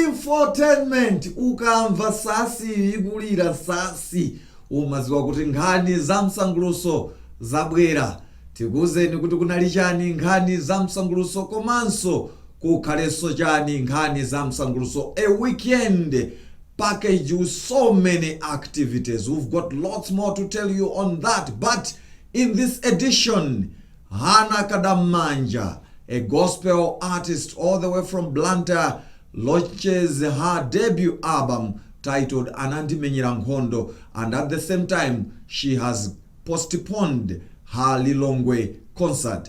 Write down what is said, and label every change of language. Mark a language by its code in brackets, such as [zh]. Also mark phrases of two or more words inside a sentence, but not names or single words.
[ny] Infotainment, ukamva sasi igulira sasi umaziwa kuti nkhani za msanguluso zabwera. Tikuzeni kuti kunali chani nkhani za msanguluso komanso kukhalenso chani nkhani za msanguluso. [en] A weekend package with so many activities. We've got lots more to tell you on that, but in this edition, Hannah Kadamanja, a gospel artist all the way from Blantyre, launches her debut album titled Anandimenyera Nkhondo, and at the same time she has postponed her Lilongwe concert.